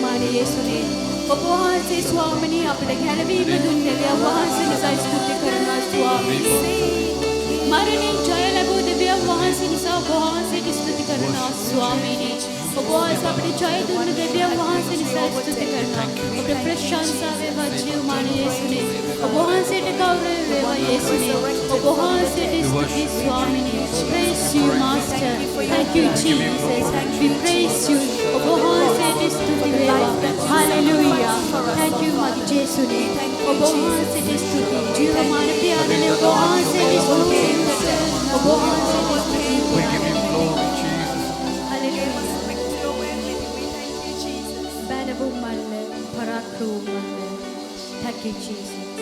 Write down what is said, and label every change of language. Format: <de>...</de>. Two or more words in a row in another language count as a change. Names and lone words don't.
<si>යේසුනේ ඔබ වහන්සේ ස්වාමිනී අපිට ගැලවීම දුන් දෙවියන් වහන්සේ නිසා ස්තුති කරනවා ස්වාමිනී මරණයෙන් ජය ලැබූ දෙවියන් වහන්සේ නිසා ඔබ වහන්සේට ස්තුති කරනවා ස්වාමිනී ඔබ වහන්සේ අපිට ජය දුන්න දෙවියන් වහන්සේ නිසා ස්තුති කරනවා ඔබට ප්‍රශංසා වේවා ජීවමාන යේසුනේ ඔබ වහන්සේට ගෞරවය වේවා යේසුනේ ඔබ වහන්සේට ස්තුති ස්වාමිනී</si> <en>praise you master thank you Jesus we praise you</en> <si>ඔබ වහන්සේට ස්තුති වේවා</si> <en>hallelujah thank you</en> <si>මගේ ජේසුනේ ඔබ වහන්සේට ස්තුති ජීවමාන පියාණන් ඔබ වහන්සේට ස්තුති ඔබ වහන්සේට ස්තුති</si> <en>Thank you, Jesus.</en>